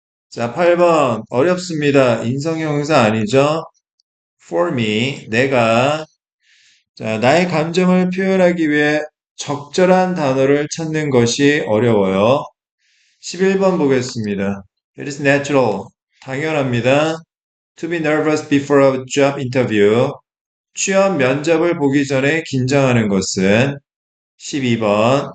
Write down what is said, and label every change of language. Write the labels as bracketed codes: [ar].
[ko] 자, 8번 어렵습니다. 인성형용사 아니죠? [en] for me, [ko] 내가 자, 나의 감정을 표현하기 위해 적절한 단어를 찾는 것이 어려워요. 11번 보겠습니다. [en] It is natural. [ko] 당연합니다. [en] To be nervous before a job interview. [ko] 취업 면접을 보기 전에 긴장하는 것은 12번.